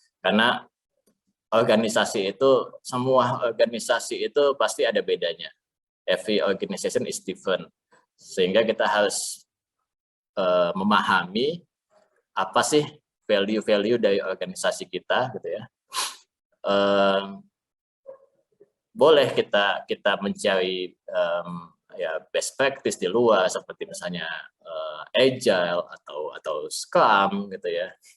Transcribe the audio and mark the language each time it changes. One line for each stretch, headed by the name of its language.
Indonesian: Karena organisasi itu, semua organisasi itu pasti ada bedanya.
English: Every organization is different.
Indonesian: Sehingga kita harus memahami apa sih value-value dari organisasi kita gitu ya. Boleh kita mencari ya best practice di luar seperti misalnya agile atau Scrum gitu ya.